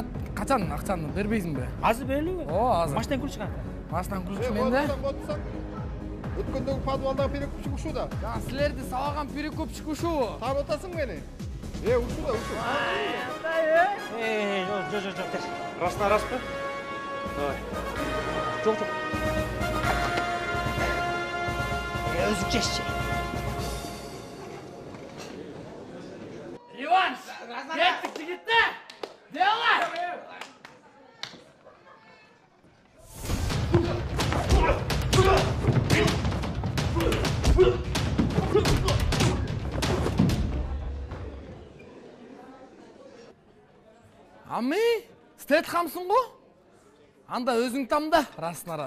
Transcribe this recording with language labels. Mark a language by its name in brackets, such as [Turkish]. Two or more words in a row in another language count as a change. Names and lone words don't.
[Kyrgyz] Качан акчаны бербейсиңби? Азыр берели? Ооба, азыр. Машинанын ключу кантта? Машинанын ключу менде. Өткөндөгү подвалдагы перекупчик ушуда. Жана силерди сабаган перекупчик ушубу? Таап атасың мени? Ушуда. Жок. Расына рас па? Давай. Жок. Өзү чеччи. Реванш! Кеттик, жигиттер! Делай! Ами, Стэтхамсың го? Анда өзүң тамда, расына рас.